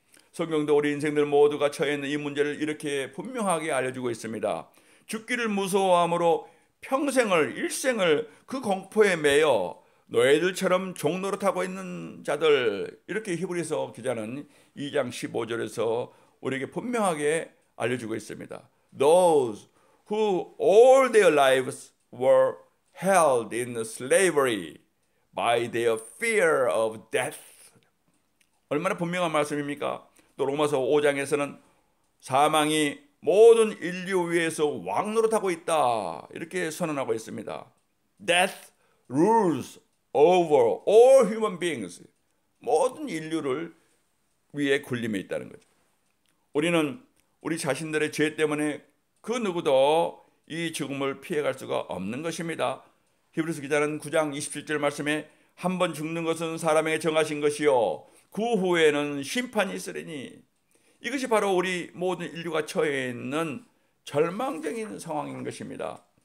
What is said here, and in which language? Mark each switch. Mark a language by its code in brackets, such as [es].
[ko] 성경도 우리 인생들 모두가 처해 있는 이 문제를 이렇게 분명하게 알려주고 있습니다. 죽기를 무서워함으로 평생을, 일생을 그 공포에 매여 노예들처럼 종노릇하고 있는 자들, 이렇게 히브리서 기자는 2장 15절에서 우리에게 분명하게 알려주고 있습니다. [en] Those who all their lives were held in slavery by their fear of death. [ko] 얼마나 분명한 말씀입니까? 또 로마서 5장에서는 사망이 모든 인류 위에서 왕노릇하고 있다, 이렇게 선언하고 있습니다. [en] Death rules over all human beings. [ko] 모든 인류를 위에 군림해 있다는 거죠. 우리는 우리 자신들의 죄 때문에 그 누구도 이 죽음을 피해갈 수가 없는 것입니다. 히브리서 기자는 9장 27절 말씀에 한 번 죽는 것은 사람에게 정하신 것이요 그 후에는 심판이 있으리니, 이것이 바로 우리 모든 인류가 처해 있는 절망적인 상황인 것입니다.